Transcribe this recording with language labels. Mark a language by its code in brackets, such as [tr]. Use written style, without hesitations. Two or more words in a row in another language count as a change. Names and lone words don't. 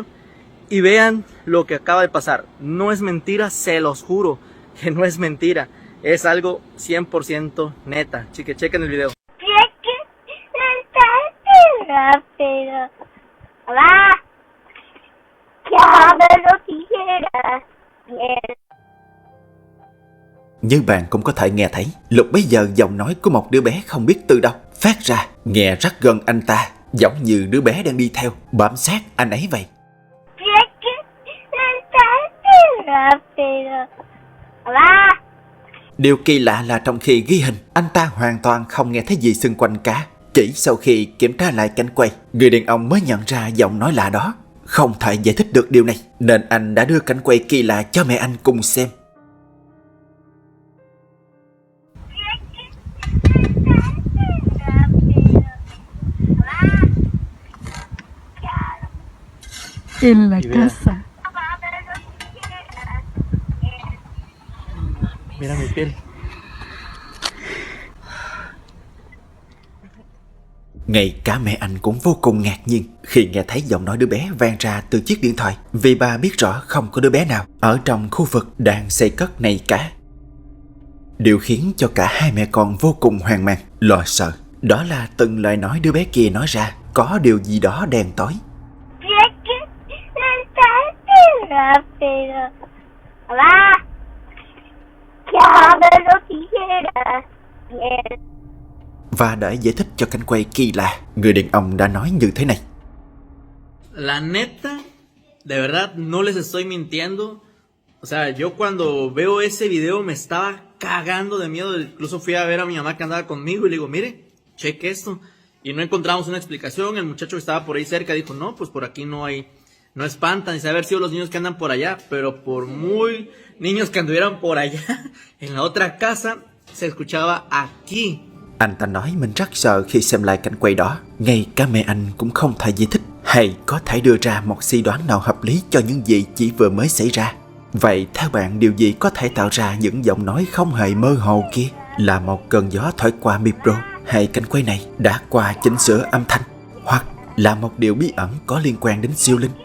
[es] Y vean lo que acaba de pasar. No es mentira, se los juro que no es mentira. Es algo 100% neta. Chequen el video. Rápido. Hola. Ya me lo dijeras. Bien. [vi] Như bạn cũng có thể nghe thấy, lúc bấy giờ giọng nói của một đứa bé không biết từ đâu phát ra, nghe rất gần anh ta, giống như đứa bé đang đi theo, bám sát anh ấy vậy. [es] Hola. [vi] Điều kỳ lạ là trong khi ghi hình, anh ta hoàn toàn không nghe thấy gì xung quanh cả. Chỉ sau khi kiểm tra lại cảnh quay, người đàn ông mới nhận ra giọng nói lạ đó. Không thể giải thích được điều này, nên anh đã đưa cảnh quay kỳ lạ cho mẹ anh cùng xem. [es] En la casa. Mira mi piel. [vi] Ngay cả mẹ anh cũng vô cùng ngạc nhiên khi nghe thấy giọng nói đứa bé vang ra từ chiếc điện thoại, vì bà biết rõ không có đứa bé nào ở trong khu vực đang xây cất này cả. Điều khiến cho cả hai mẹ con vô cùng hoang mang, lo sợ, đó là từng lời nói đứa bé kia nói ra có điều gì đó đen tối. Và để giải thích cho cảnh quay kỳ lạ, người đàn ông đã nói như thế này. [es] La neta, de verdad, no les estoy mintiendo. O sea, yo cuando veo ese video me estaba cagando de miedo. Incluso fui a ver a mi mamá que andaba conmigo y le digo, mire, cheque esto. Y no encontramos una explicación. El muchacho que estaba por ahí cerca dijo, no, pues por aquí no hay, no espantan. Y se haber sido los niños que andan por allá. Pero por muy niños que anduvieran por allá, en la otra casa, se escuchaba aquí. [vi] Anh ta nói mình rất sợ khi xem lại cảnh quay đó. Ngay cả mẹ anh cũng không thể giải thích hay có thể đưa ra một suy đoán nào hợp lý cho những gì chỉ vừa mới xảy ra? Vậy theo bạn, điều gì có thể tạo ra những giọng nói không hề mơ hồ kia? Là một cơn gió thổi qua micro, hay cảnh quay này đã qua chỉnh sửa âm thanh, hoặc là một điều bí ẩn có liên quan đến siêu linh?